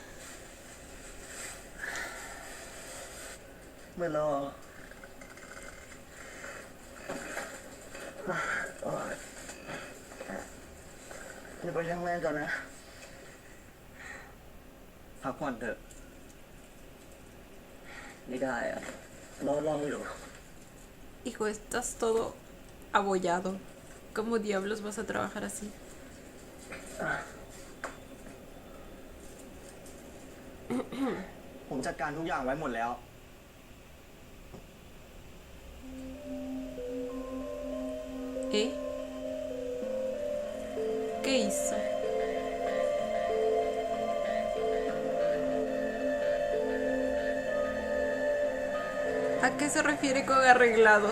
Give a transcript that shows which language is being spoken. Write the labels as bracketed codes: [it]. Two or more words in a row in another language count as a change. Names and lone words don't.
[th] ไม่รอเดี๋ยวไปทำงานก่อนนะ พักผ่อนเถอะ ไม่ได้อะรออยู่ [es] Hijo, estás todo abollado. ¿Cómo diablos vas a trabajar así? [th] ผมจัดการทุกอย่างไว้หมดแล้ว [es] ¿Eh? ¿Qué hizo? ¿A qué se refiere con arreglado?